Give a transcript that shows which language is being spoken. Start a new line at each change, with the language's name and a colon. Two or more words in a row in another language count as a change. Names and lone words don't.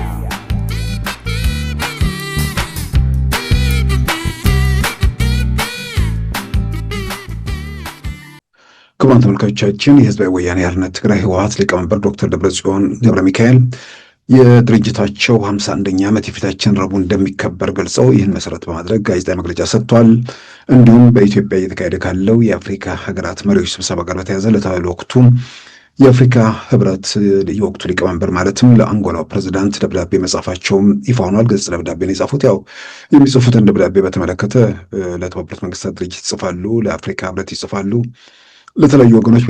Amharic: ክቡራን ተመልካቾቻችን የህዝባዊ ወያኔ ሓርነት ትግራይ ህወሓት ሊቀመንበር ዶክተር ደብረጽዮን ገብረ ሚካኤል የድርጅታቸው 51ኛ ዓመት የፊታችን ረቡዕ እንደሚከበር ገልጸው ይህን መሰረት በማድረግ ጋዜጣዊ መግለጫ ሰጥቷል። እንዲሁም በኢትዮጵያ እየተካሄደ ካለው የአፍሪካ ሀገራት መሪዎች ስብሰባ ጋር በተያያዘ ለወቅቱ የአፍሪካ ህብረት የወቅቱ ሊቀመንበር ማለትም ለአንጎላው ፕሬዝዳንት ደብዳቤ መጻፋቸውም ይፋ ሆኗል። ገጽ ደብዳቤ ነው የጻፉት። ያው የሚጽፉትን ደብዳቤ በተመለከተ ለተባበሩት መንግስታት ድርጅት ይጽፋሉ፣ ለአፍሪካ ህብረት ይጽፋሉ፣ ለተለያዩ ወገኖች